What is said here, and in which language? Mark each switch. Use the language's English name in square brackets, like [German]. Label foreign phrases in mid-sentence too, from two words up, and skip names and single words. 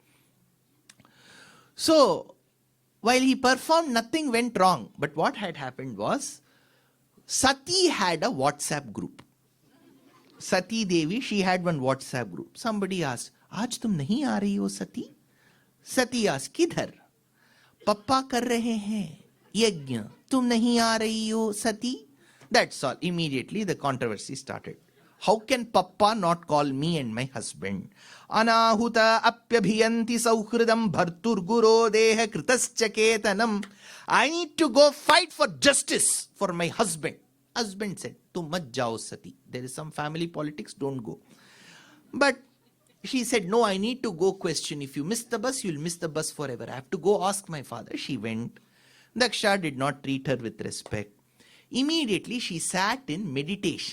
[English] So, while he performed, nothing went wrong. But what had happened was, Sati had a WhatsApp group. Sati Devi, she had one WhatsApp group. Somebody asked, [Hindi] आज तुम नहीं आ रही हो सती? Sati asked, किधर? पापा कर रहे हैं। यज्ञ. तुम नहीं आ रही हो सती? [English] That's all. Immediately the controversy started. How can Papa not call me and my husband? [Sanskrit] अनाहुता अप्यभियन्ति सौहृदं भर्तुर् गुरो देह कृतश्च केतनम्. [English] I need to go fight for justice for my husband. Husband said, [Hindi] "तू मत जाओ सती." [English] There is some family politics, don't go. But she said, "No, I need to go question. If you miss the bus, you'll miss the bus forever. I have to go ask my father." She went. Daksha did not treat her with respect. Immediately she sat in meditation.